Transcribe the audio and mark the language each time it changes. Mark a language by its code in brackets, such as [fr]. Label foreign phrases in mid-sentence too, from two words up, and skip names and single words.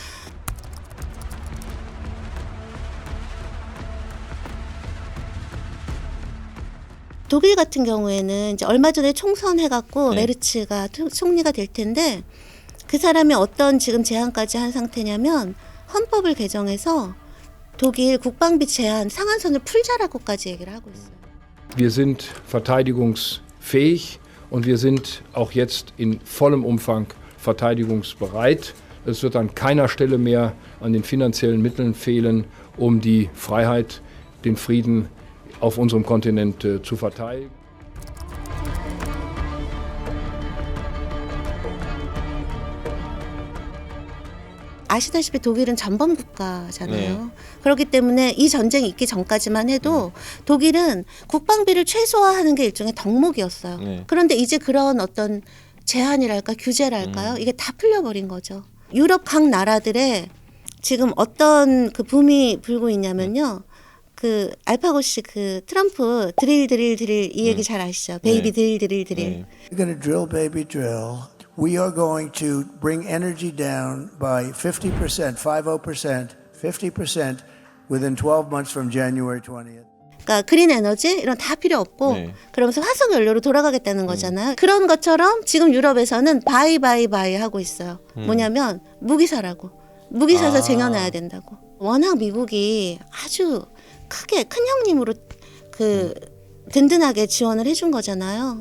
[ko] 독일 같은 경우에는 이제 얼마 전에 총선해갖고 메르츠가 총리가 될 텐데 그 사람이 어떤 지금 제안까지 한 상태냐면 헌법을 개정해서 독일 국방비 제한 상한선을 풀자라고까지 얘기를 하고 있어요. [de] Wir sind verteidigungsfähig und wir sind auch jetzt in vollem Umfang verteidigungsbereit. Es wird an keiner Stelle mehr an den finanziellen Mitteln fehlen, um die Freiheit, den Frieden auf unserem Kontinent zu verteidigen. [ko] 아시다시피 독일은 전범 국가잖아요. 그렇기 때문에 이 전쟁이 있기 전까지만 해도 독일은 국방비를 최소화하는 게 일종의 덕목이었어요. 그런데 이제 그런 어떤 제한이랄까 규제랄까요? 이게 다 풀려버린 거죠. 유럽 각 나라들의 지금 어떤 그 붐이 불고 있냐면요. 그 알파고 씨 그 트럼프 드릴 이 얘기 잘 아시죠? [en] baby drill. We're going to drill, baby, drill. We are going to bring energy down by 50%, 50% within 12 months from January 20th. [ko] 그러니까 그린 에너지 이런 다 필요 없고 그러면서 화석 연료로 돌아가겠다는 거잖아요. 그런 것처럼 지금 유럽에서는 바이 하고 있어요. 뭐냐면 무기 사라고. 무기 사서 쟁여놔야 된다고. 워낙 미국이 아주 크게 큰 형님으로 그 든든하게 지원을 해준 거잖아요.